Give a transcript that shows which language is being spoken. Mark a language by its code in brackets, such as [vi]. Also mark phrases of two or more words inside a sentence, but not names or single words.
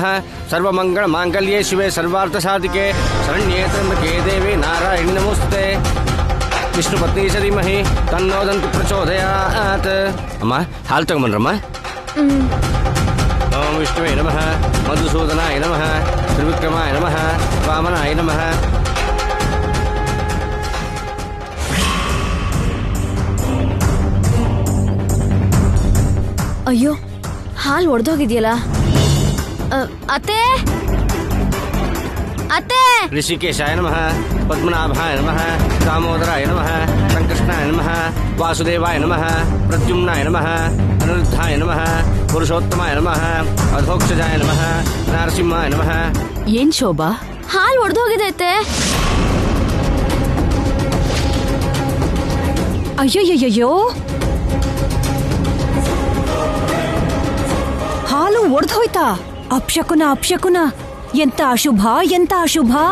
[sa] सर्वमंगलमांगल्ये शिवे सर्वार्थसाधिके शरण्ये त्र्यंबके देवी नारायणी नमोस्तुते. विष्णुपत्नी धीमहि तन्नो दन्ति प्रचोदयात्. [kn] ಅಮ್ಮ ಹಾಲ್ ತಗೊಂಡ್ರಮ್ಮ. [sa] ओम विष्णुवे नमः, मधुसूदनाय नमः, त्रिविक्रमाय नमः, वामनाय नमः. [kn] ಅಯ್ಯೋ, ಹಾಲ್ ಒಡೆದೋಗಿದೆಯಲ್ಲ. ಅತ್ತೆ ಅತ್ತೆ. [sa] ऋषिकेशाय नमः, पद्मनाभाय नमः, दामोदराय नमः, संकृष्णाय नमः, वासुदेवाय नमः, प्रद्युम्नाय नमः, अनिरुद्धाय नमः, पुरुषोत्तमाय नमः, अधोक्षजाय नमः, नरसिंहाय नमः. [kn] ಏನ್ ಶೋಭಾ, ಹಾಲ್ ಒಡೆದೋಗಿದೈತೆ. ಅಯ್ಯಯ್ಯಯ್ಯೋ, ಹಾಲು ಒಡೆದು ಹೋಯ್ತಾ? ಅಪ್ಶಕುನ ಅಪ್ಶಕುನ. ಎಂತ ಅಶುಭ, ಎಂತ ಅಶುಭ.